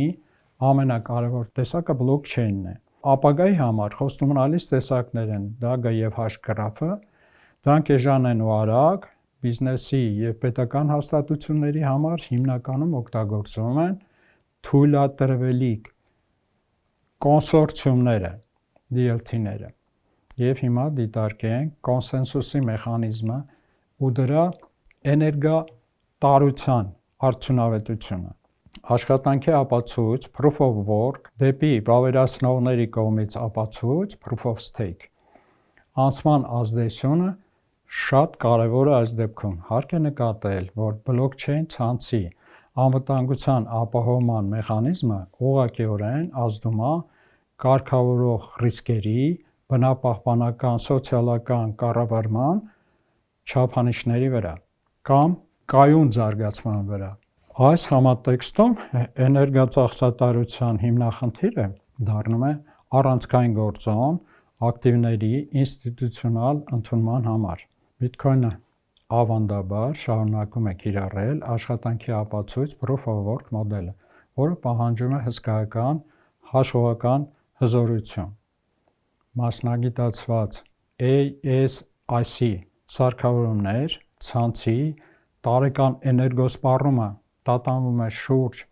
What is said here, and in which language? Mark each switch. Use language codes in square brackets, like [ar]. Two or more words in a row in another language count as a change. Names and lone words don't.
[hy] ամենակարևոր տեսակը blockchain-ն է։ Ապագայի համար խոստումնալից տեսակներ են DAG-ը եւ Hashgraph-ը, դրանք էժան են ու արագ, բիզնեսի եւ պետական հաստատությունների համար հիմնականում օգտագործվում են թույլատրվելիք կոնսորցիումները, DLT-ները։ Եվ հիմա դիտարկենք կոնսենսուսի մեխանիզմը ու դրա էներգատարության արդյունավետությունը։ Աշխատանքի ապացույց [en] Proof of work [hy] դեպի վավերացնողների կողմից ապացույց [en] Proof of stake։ [hy] Անցման ազդեցությունը շատ կարևոր է այս դեպքում։ Հարկ է նկատել, որ blockchain ցանցի անվտանգության ապահովման մեխանիզմը ուղղակիորեն ազդում է կարգավորող ռիսկերի, բնապահպանական, սոցիալական կառավարման չափանիշների վրա կամ կայուն զարգացման վրա։ Այս համատեքստում էներգածախսատարության հիմնախնդիրը դառնում է առանցքային գործոն ակտիվների ինստիտուցիոնալ ընդունման համար։ Bitcoin-ը ավանդաբար շարունակում է կիրառել աշխատանքի ապացույց [en] Proof of work [hy] մոդելը, որը պահանջում է հսկայական հաշվողական հզորություն։ Մասնագիտացված ASIC սարքավորումներ, ցանցի տարեկան էներգոսպառումը տատանվում է շուրջ